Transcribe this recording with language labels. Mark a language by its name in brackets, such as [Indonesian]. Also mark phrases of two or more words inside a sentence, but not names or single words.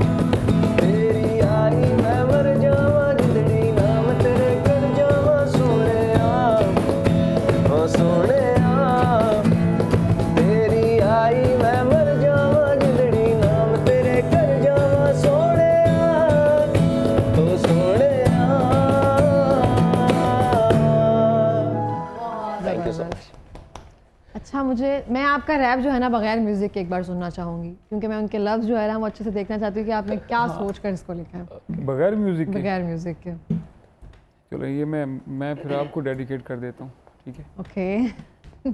[Punjabi] ਤੇਰੀ ਆਈ ਮੈਂ ਮਰ ਜਾਵਾਂ ਜਿੰਦੜੀ ਨਾਮ ਤੇਰੇ ਕਰ ਜਾਵਾਂ ਸੋਹਣੇ ਓ ਸੋਹਣੇ ਤੇਰੀ ਆਈ ਮੈਂ ਮਰ ਜਾਵਾਂ ਜਿੰਦੜੀ ਨਾਮ ਤੇਰੇ ਕਰ ਜਾਵਾਂ ਸੋਹਣੇ ਓ ਸੋਹਣੇ [English] Thank you so much. [Urdu] اچھا میں آپ کا ریپ جو ہے نا بغیر میوزک کے ایک بار سننا چاہوں گی کیونکہ میں ان کے لفظ جو ہے نا وہ اچھے سے دیکھنا چاہتی ہوں کہ آپ نے کیا سوچ کر اس کو لکھا ہے بغیر میوزک کے بغیر میوزک کے. چلو یہ میں پھر آپ کو ڈیڈیکیٹ کر دیتا ہوں ٹھیک ہے [English] ओके